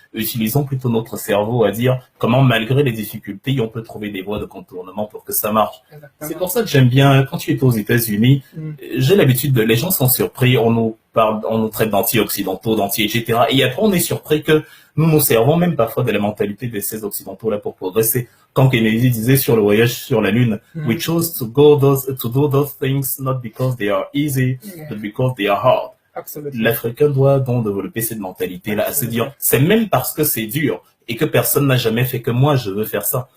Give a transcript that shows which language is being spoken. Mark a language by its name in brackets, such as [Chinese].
[French] Utilisons plutôt notre cerveau à dire comment, malgré les difficultés, on peut trouver des voies de contournement pour que ça marche. C'est pour ça que j'aime bien, quand tu es aux États-Unis, j'ai l'habitude les gens sont surpris, on nous traite d'anti-occidentaux, etc. Et après, on est surpris que nous nous servons même parfois de la mentalité de ces occidentaux-là pour progresser. Quand Kennedy disait sur le voyage sur la Lune, [English] we chose to do those things not because they are easy, but because they are hard. [French] L'Africain doit donc développer cette mentalité-là, à se dire, c'est même parce que c'est dur et que personne n'a jamais fait que moi, je veux faire ça.